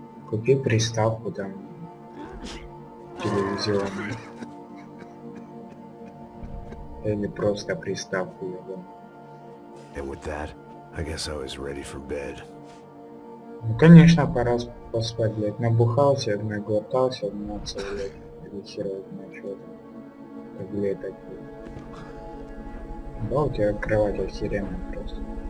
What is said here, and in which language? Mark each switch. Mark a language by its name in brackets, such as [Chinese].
[Russian] Купи приставку там телевизионную. Или просто приставку его. [English] And with that, I guess I was ready for bed. [Russian] Ну конечно, пора поспать, блядь. Набухался, наглотался, обмяться, блядь. Или хера знает, что там. Таблеток, блядь. Да, у тебя кровать охеренная просто.